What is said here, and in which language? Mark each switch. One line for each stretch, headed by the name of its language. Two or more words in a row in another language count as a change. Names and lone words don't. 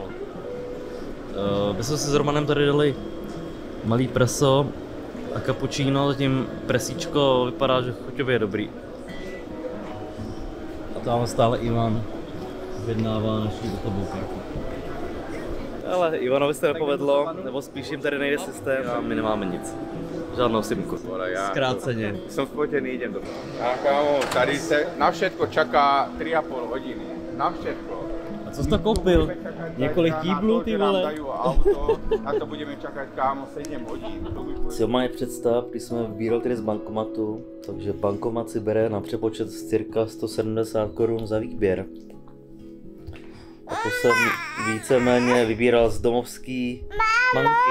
Czech: My jsme si s Romanem tady dali malý preso a cappuccino, zatím presíčko vypadá, že chuťově je dobrý. A tam stále Ivan objednává naší datovou kartu. Ale Ivanovi se nepovedlo, nebo spíš jim tady nejde systém a my nemáme nic. Žádnou simku. Zkráceně.
Slovak: Som spotený, idem do toho. A kámo,
Czech: tady se
Slovak: na všetko čaká 3,5 hodiny. Na všetko.
Czech: A co jsi to koupil? Několik kýblů, ty vole? Na to budeme čekat, kámo, 7 hodin. Si má představ, když jsme vybírali tedy z bankomatu, takže bankomat si bere na přepočet z cirka 170 korun za výběr. A to jsem víceméně vybíral z domovský banky.